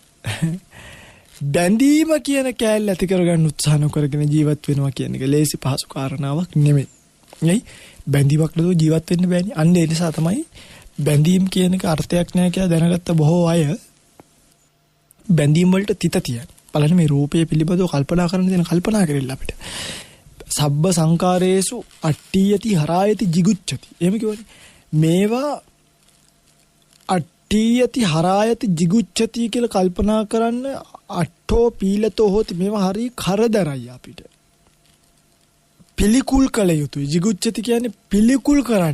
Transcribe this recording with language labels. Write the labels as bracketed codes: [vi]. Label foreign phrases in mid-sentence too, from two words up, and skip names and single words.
[si] බැඳීම කියන කෑල්ල ඇති කරගන්න උත්සාහ නොකරගෙන ජීවත් වෙනවා කියන එක ලේසි පහසු කාරණාවක් නෙමෙයි. නේ? බැඳීමක් නැතුව ජීවත් වෙන්න බෑනේ. අන්න ඒ නිසා තමයි බැඳීම් කියන එක අර්ථයක් නැහැ කියලා දැනගත්ත බොහෝ අය බැඳීම් වලට තිත තියන. බලන්න මේ රූපය පිළිබඳව කල්පනා කරන දේ කල්පනා කරෙල්ල අපිට. [pi] සබ්බ සංකාරේසු අට්ඨියති හරායති jigucchati. [si] එහෙම කියවනේ. මේවා [pi] අට්ඨියති හරායති jigucchati [si] කියලා කල්පනා කරන්න [pi] අට්ඨෝ පීලතෝ හොති. [si] මේවා හරි කරදරයි අපිට. පිළිකුල් කළ යුතුයි. jigucchati කියන්නේ පිළිකුල් කරන්න.